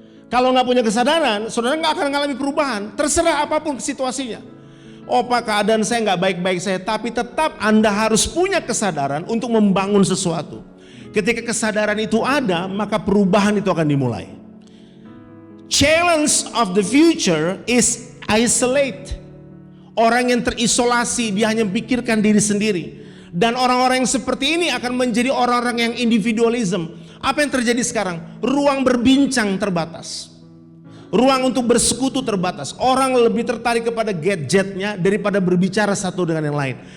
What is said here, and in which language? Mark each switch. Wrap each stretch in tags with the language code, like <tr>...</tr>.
<id>Kalau nggak punya kesadaran, saudara nggak akan mengalami perubahan. Terserah apapun situasinya. Oh Pak, keadaan saya nggak baik-baik saya, tapi tetap Anda harus punya kesadaran untuk membangun sesuatu. Ketika kesadaran itu ada, maka perubahan itu akan dimulai.</id> <en>Challenge of the future is isolate.</en> <id>Orang yang terisolasi, dia hanya pikirkan diri sendiri. Dan orang-orang yang seperti ini akan menjadi orang-orang yang individualism. Apa yang terjadi sekarang? Ruang berbincang terbatas. Ruang untuk bersekutu terbatas. Orang lebih tertarik kepada gadgetnya daripada berbicara satu dengan yang lain.</id>